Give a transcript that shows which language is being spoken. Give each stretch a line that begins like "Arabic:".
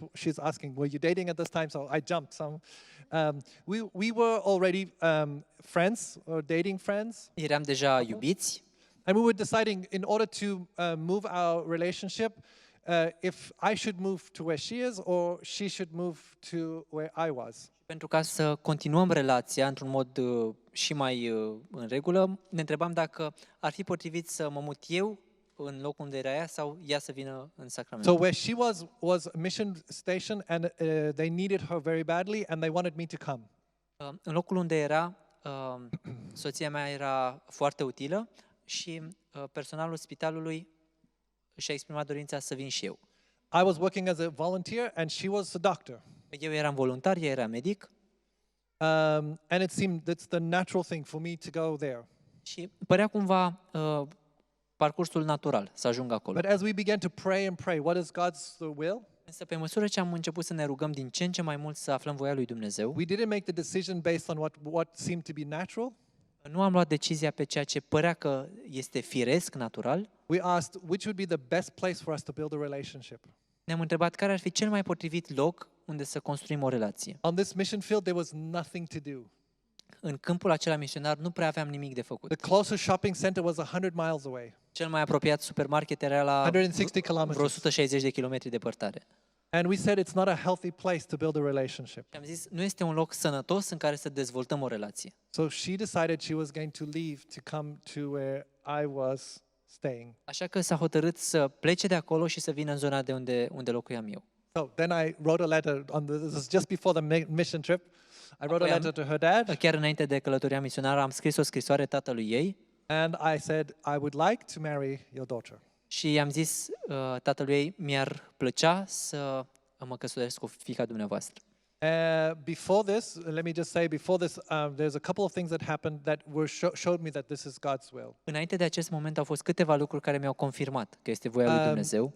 English: She's asking, "Were you dating at this time?" So I jumped some. We were already friends or dating friends,
Romanian: Eram deja iubiți
English: and we were deciding in order to move our relationship if I should move to where she is or she should move to where I was.
Romanian: pentru ca să continuăm relația într-un mod și mai în regulă. Ne întrebam dacă ar fi potrivit să mă mut eu în locul unde era ea sau ea să vină în Sacramento.
English: So where she was a mission station, and they needed her very badly, and they wanted me to come.
Romanian: În locul unde era, soția mea era foarte utilă și personalul spitalului și-a exprimat dorința să vin și eu.
English: I was working as a volunteer, and she was a doctor.
Romanian: Eu eram voluntar, ea era medic
English: And it seemed that's the natural thing for me to go there.
Romanian: și părea cumva parcursul natural să ajung acolo.
English: But as we began to pray, what is God's will?
Romanian: Însă pe măsură ce am început să ne rugăm din ce în ce mai mult să aflăm voia lui Dumnezeu,
English: We didn't make the decision based on what seemed to be natural.
Romanian: nu am luat decizia pe ceea ce părea că este firesc, natural.
English: We asked which would be the best place for us to build a relationship.
Romanian: Ne-am întrebat care ar fi cel mai potrivit loc unde să construim o relație.
English: On this mission field, there was nothing to do.
Romanian: În câmpul acela misionar nu prea aveam nimic de făcut.
English: The closest shopping center was 100 miles away,
Romanian: Cel mai apropiat supermarket era la
English: 160 kilometers.
Romanian: 160 de kilometri departare.
English: And we said it's not a healthy place to build a relationship.
Romanian: Și am zis, nu este un loc sănătos în care să dezvoltăm o relație.
English: So she decided she was going to leave to come to where I was staying.
Romanian: Așa că s-a hotărât să plece de acolo și să vină în zona de unde locuiam eu.
English: So then I wrote a letter this is just before the mission trip. I wrote a
Romanian: Apoi
English: letter to her dad,
Romanian: Chiar înainte de călătoria misionară am scris o scrisoare tatălui ei
English: and I said I would like to marry your daughter.
Romanian: și i-am zis tatălui ei, mi-ar plăcea să mă căsătoresc cu fiica dumneavoastră.
English: Before this, let me just say, there's a couple of things that happened that showed me that this is God's will.
Romanian: Înainte de acest moment au fost câteva lucruri care mi-au confirmat că este voia lui Dumnezeu.